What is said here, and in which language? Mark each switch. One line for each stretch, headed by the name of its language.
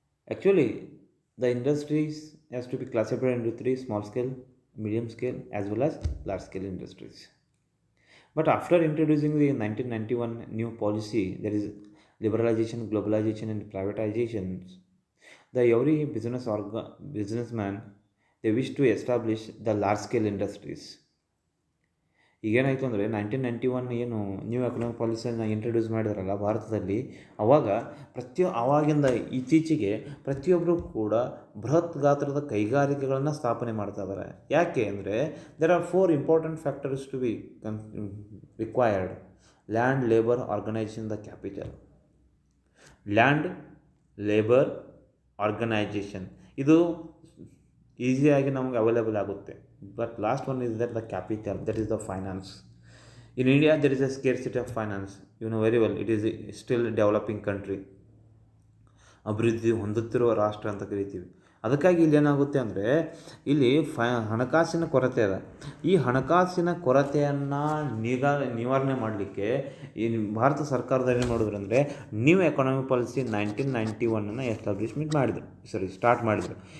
English: Actually, the industries has to be classified into three: small scale, medium scale, as well as large scale industries. But after introducing the 1991 new policy, there is liberalization, globalization, and privatization. The every businessman, they wish to establish the large scale industries.
Kannada: ಈಗೇನಾಯಿತು ಅಂದರೆ 1991 ಏನು new economic ಪಾಲಿಸಿಯನ್ನು introduce ಮಾಡಿದಾರಲ್ಲ ಭಾರತದಲ್ಲಿ, ಅವಾಗ ಆವಾಗಿಂದ ಇತ್ತೀಚೆಗೆ ಪ್ರತಿಯೊಬ್ಬರು ಕೂಡ ಬೃಹತ್ ಗಾತ್ರದ ಕೈಗಾರಿಕೆಗಳನ್ನು ಸ್ಥಾಪನೆ ಮಾಡ್ತಾ ಇದ್ದಾರೆ. ಯಾಕೆ ಅಂದರೆ
English: There are four important factors to be required: land, labour, organisation, the capital.
Kannada: Land, labour, organisation ಇದು ಈಸಿಯಾಗಿ ನಮಗೆ ಅವೈಲೇಬಲ್ ಆಗುತ್ತೆ.
English: But last one is that the capital, that is the finance. In India, there is a scarcity of finance. You know very well, it is still a developing country.
Kannada: ಅಭಿವೃದ್ಧಿ ಹೊಂದುತ್ತಿರುವ ರಾಷ್ಟ್ರ ಅಂತ ಕರಿತೀವಿ. ಅದಕ್ಕಾಗಿ ಇಲ್ಲಿ ಏನಾಗುತ್ತೆ ಅಂದರೆ ಇಲ್ಲಿ ಹಣಕಾಸಿನ ಕೊರತೆ ಇದೆ. ಈ ಹಣಕಾಸಿನ ಕೊರತೆಯನ್ನು ನಿವಾರಣೆ ಮಾಡಲಿಕ್ಕೆ ಈ ಭಾರತ ಸರ್ಕಾರದಲ್ಲಿ ಏನು ಮಾಡಿದ್ರು ಅಂದರೆ ನ್ಯೂ ಎಕಾನಮಿಕ್ ಪಾಲಿಸಿ 1991 ಸ್ಟಾರ್ಟ್ ಮಾಡಿದರು.